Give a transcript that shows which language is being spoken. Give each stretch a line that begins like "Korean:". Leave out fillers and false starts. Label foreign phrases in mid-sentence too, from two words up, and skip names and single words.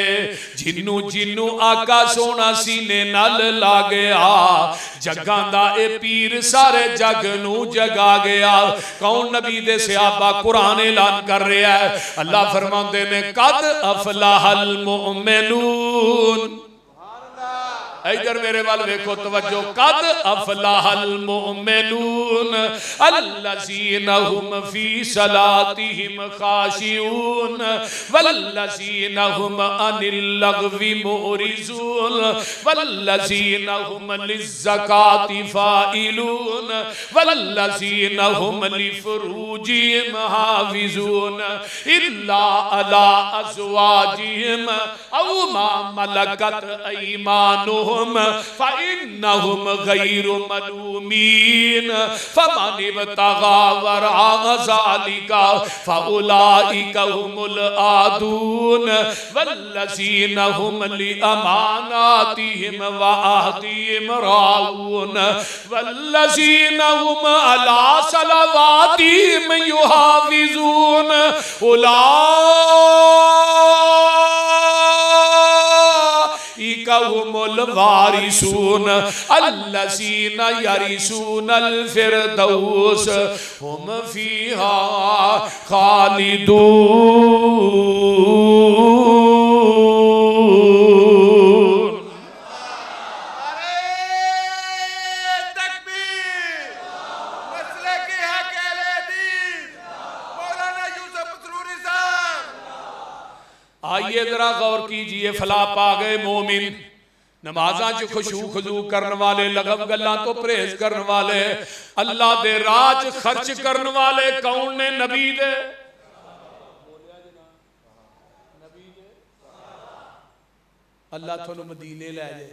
Punjabi: ਜਿੰਨੂ ਜਿੰਨੂ ਆਕਾ ਸੋਨਾ ਸੀਨੇ ਨਾਲ ਲਾ ਗਿਆ, ਜਗਾਂ ਦਾ ਏ ਪੀਰ ਸਾਰੇ ਜਗ ਨੂੰ ਜਗਾ ਗਿਆ। ਕੌਣ? ਨਬੀ ਦੇ ਸਹਾਬਾ। ਕੁਰਾਨ ਐਲਾਨ ਕਰ ਰਿਹਾ ਹੈ, ਅੱਲਾਹ ਫ਼ਰਮਾਤੇ ਨੇ
Arabic: قد أفلح المؤمنون.
Punjabi: ਇਧਰ ਮੇਰੇ ਵਾਲ ਦੇਖੋ,
Arabic: तवज्जो, قد أفلح المؤمنون الذين هم في صلاتهم خاشعون والذين هم عن اللغو معرضون والذين هم للزكاة فاعلون والذين هم لفروجهم حافظون إلا على أزواجهم أو ما ملكت أيمانهم فإنهم غير ملومين فمن ابتغى وراء ذلك فأولئك هم العادون والذين هم لأماناتهم وعهدهم راعون والذين هم على صلواتهم يحافظون هم الوارثون الذين يرثون الفردوس هم فيها خالدون.
Hindi: आइए जरा गौर कीजिए,
Punjabi: ਫਲਾ ਪਾ ਗਏ ਮੋਮਿਨ, ਨਮਾਜ਼ਾਂ ਚ ਖ਼ੁਸ਼ੂ ਖ਼ੁਜ਼ੂ ਕਰਨ ਵਾਲੇ, ਲਗਮ ਗੱਲਾਂ ਤੋਂ ਪਰਹੇਜ਼ ਕਰਨ ਵਾਲੇ, ਅੱਲਾਹ ਦੇ ਰਾਜ ਖ਼ਰਚ ਕਰਨ ਵਾਲੇ ਕੌਣ ਨੇ? ਨਬੀ ਦੇ। ਅੱਲਾਹ ਥੋਨੂ ਮਦੀਨੇ ਲੈ ਜਾਏ।